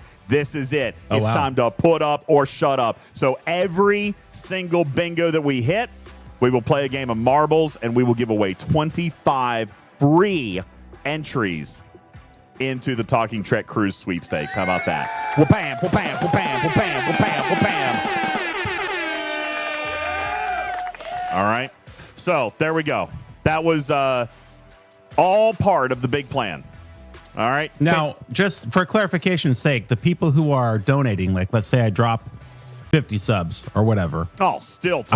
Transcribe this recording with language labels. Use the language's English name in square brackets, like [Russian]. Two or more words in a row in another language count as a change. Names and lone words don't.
[English] This is it. It's time to put up or shut up. So, every single bingo that we hit, we will play a game of marbles, and we will give away 25 free entries into the Talking Trek Cruise Sweepstakes. How about that? Wha-bam, wha-bam, wha-bam, wha-bam, wha-bam, wha-bam. All right. So, there we go. That was all part of the big plan. All right. Now, just for clarification's sake, the people who are donating, like let's say I drop 50 subs or whatever. Oh, still totally